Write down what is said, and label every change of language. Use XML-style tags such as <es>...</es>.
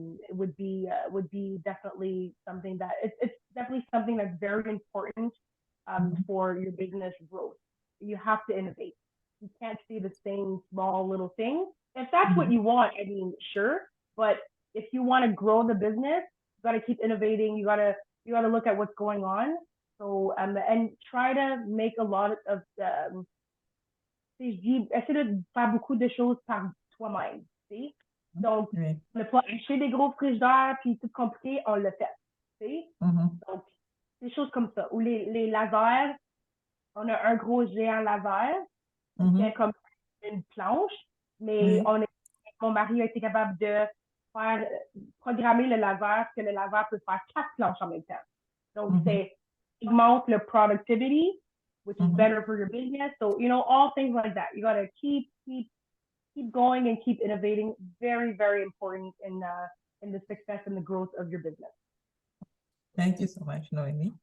<en>Would be definitely something that it's definitely something that's very important for your business growth. You have to innovate. You can't see the same small little thing. If that's what you want, I mean, sure. But if you want to grow the business, you got to keep innovating. You got to look at what's going on. So and try to make a lot of</en> <fr>essayer de faire beaucoup de choses par toi-même. Tu sais? Donc, ne pas acheter des gros frigidaires puis tout compliqué, on le fait. Tu sais? Donc, des choses comme ça. Ou les lasers, on a un gros géant laser qui est comme une planche, mais mon mari a été capable de faire programmer le laser, que le laser peut faire 4 planches en même temps. Donc, c'est augmente le</fr> <en>productivity, which is better for your business. So, you know, all things like that. You got to keep going and keep innovating. Very, very important in the success and the growth of your business. Thank you so much, Noemie.</en>